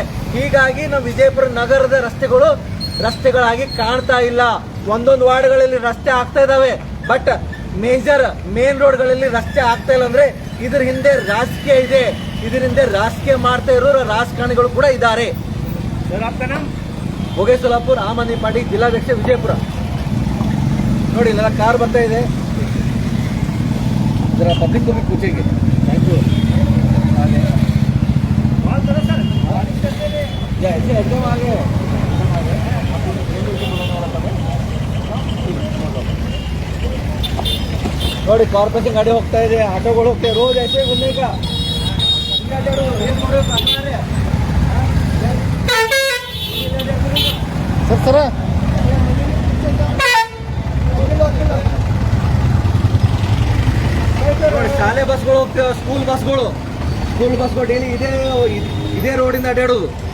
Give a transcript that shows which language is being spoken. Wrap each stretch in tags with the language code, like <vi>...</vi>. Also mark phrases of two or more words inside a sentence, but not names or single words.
<kn>ಹೀಗಾಗಿ ನಮ್ಮ ವಿಜಯಪುರ ನಗರದ ರಸ್ತೆಗಳಾಗಿ ಕಾಣ್ತಾ ಇಲ್ಲ. ಒಂದೊಂದು ವಾರ್ಡ್ಗಳಲ್ಲಿ ರಸ್ತೆ ಆಗ್ತಾ ಇದಾವೆ, ಬಟ್ ಮೇನ್ ರೋಡ್ಗಳಲ್ಲಿ ರಸ್ತೆ ಆಗ್ತಾ ಇಲ್ಲ. ಅಂದ್ರೆ ಇದ್ರ ಹಿಂದೆ ರಾಜಕೀಯ ಇದೆ, ಇದರ ಹಿಂದೆ ರಾಜಕೀಯ ಮಾಡ್ತಾ ಇರೋರು ರಾಜಕಾರಣಿಗಳು ಕೂಡ ಇದ್ದಾರೆ.</kn> <hi>सर आपका नाम?</hi> <kn>ಭೋಗೆ ಸೋಲಾಪುರ್, ಆಮ್ ಆದ್ಮಿ ಪಾರ್ಟಿ ಜಿಲ್ಲಾಧ್ಯಕ್ಷ ವಿಜಯಪುರ. ನೋಡಿ ಇಲ್ಲೆಲ್ಲ ಕಾರ್ ಬರ್ತಾ ಇದೆ,</kn> <hi>जरा पब्लिक को भी पूछेंगे.</hi> <en>thank you.</en> <hi>कॉल करो सर, बारिश करते हुए ऐसे एकदम आगे</hi> <kn>ನೋಡಿ ಕಾರ್ಪೊರೇಷನ್ ಗಾಡಿ ಹೋಗ್ತಾ ಇದೆ, ಆಟೋಗಳು ಹೋಗ್ತಾ</kn> <hi>ರೋज ऐसे घूमने का</hi> <kn>ಸರ್ ನೋಡಿ ಶಾಲೆ ಬಸ್ಗಳು ಹೋಗ್ತೇವೆ, ಸ್ಕೂಲ್ ಬಸ್ಗಳು ಡೈಲಿ ಇದೇ ರೋಡಿಂದ ಅಡ್ಡಾಡೋದು.</kn>